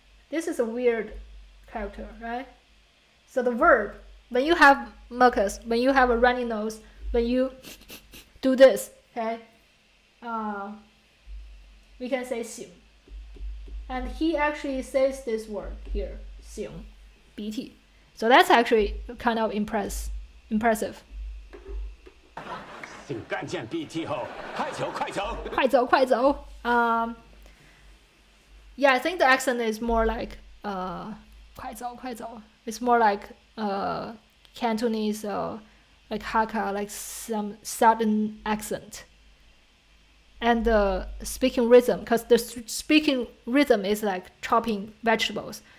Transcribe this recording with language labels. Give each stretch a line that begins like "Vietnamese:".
English: This is a weird character, right? So the verb, when you have mucus, when you have a runny nose, when you do this, okay, we can say 擤. And he actually says this word here, 擤鼻涕. So that's actually kind of impressive.
Chinese: 请干见 BT 后，快走快走。快走.
English: Yeah, I think the accent is more like 快走. It's more like Cantonese or like Hakka, like some southern accent. And the speaking rhythm, because the speaking rhythm is like chopping vegetables.